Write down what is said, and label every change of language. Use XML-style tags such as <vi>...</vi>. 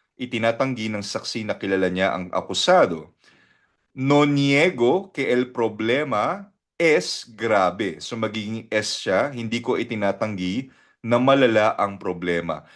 <tl>Itinatanggi ng saksi na kilala niya ang akusado.</tl> <es>No niego que el problema es grave.</es> <tl>So magiging es siya, hindi ko itinatanggi na malala ang problema.</tl>